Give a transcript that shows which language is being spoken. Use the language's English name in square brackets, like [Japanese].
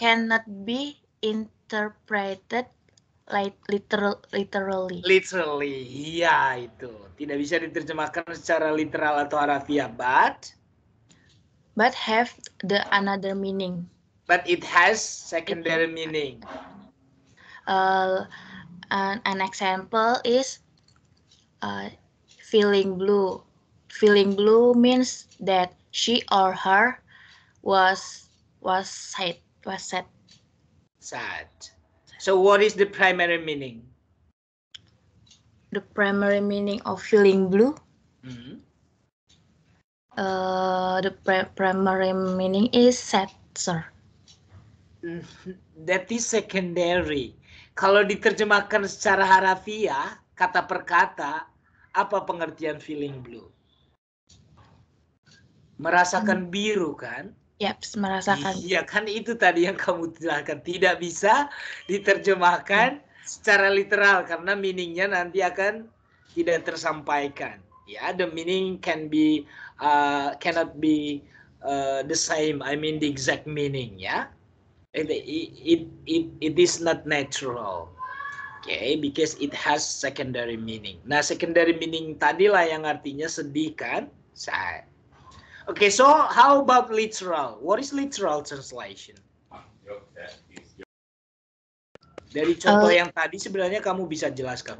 [English] Cannot be interpreted like literally. [Indonesian] Literally, iya itu. Tidak bisa diterjemahkan secara literal atau harafiah, [English] but have the another meaning. But it has secondary meaning. An example is feeling blue. Feeling blue means that she or her was sad. Sad. So what is the primary meaning? The primary meaning of feeling blue? The primary meaning is sad, sir. That is secondary. [Indonesian] Kalau diterjemahkan secara harafiah, kata per kata, apa pengertian feeling blue? Merasakan biru kan? Yep, merasakan. Iya kan, itu tadi yang kamu jelaskan. Tidak bisa diterjemahkan secara literal karena meaningnya nanti akan tidak tersampaikan. [English] Ya, the meaning cannot be the same. I mean the exact meaning. Ya, it is not natural. Okay, because it has secondary meaning. Nah, secondary meaning [Indonesian] tadilah yang artinya sedih kan? [English] Sad. Okay, so how about literal? What is literal translation? [Indonesian] Dari contoh yang tadi sebenarnya kamu bisa jelaskan.